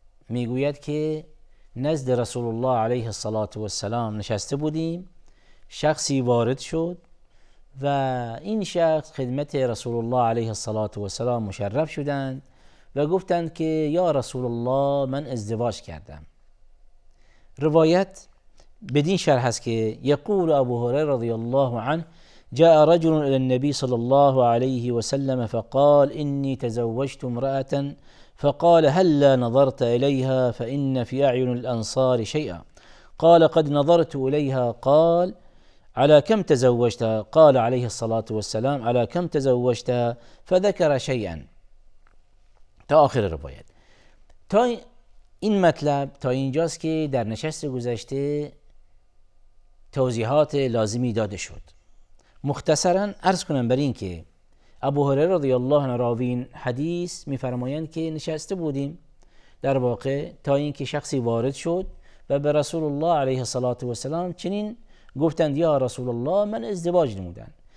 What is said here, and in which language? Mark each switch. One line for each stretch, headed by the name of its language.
Persian: میگوید که نزد رسول الله علیه الصلاة و السلام نشسته بودیم، شخصی وارد شد و این شخص خدمت رسول الله علیه الصلاة و السلام مشرف شدند و گفتند که یا رسول الله، من ازدواج کردم. روایت بدین شرح است که
Arabic: یقول ابو هریره رضی الله عنه جاء رجل الى النبي صلى الله عليه وسلم فقال اني تزوجت امرأة فقال هلا نظرت إليها فإن في أعين الأنصار شيئا. قال قد نظرت إليها. قال على كم تزوجتها؟ قال عليه الصلاة والسلام على كم تزوجتها؟ فذكر شيئا
Persian: تا آخر روایت. تا این مطلب تا اینجاست که در نشست گذشته توضیحات لازمی داده شد. مختصرا عرض کنم بر این که ابو هریره رضی الله عنه راوی حدیث میفرمایند که نشسته بودیم در واقع تا اینکه شخصی وارد شد و به رسول الله علیه الصلاة و السلام چنین گفتند یا رسول الله، من ازدواج نمودند.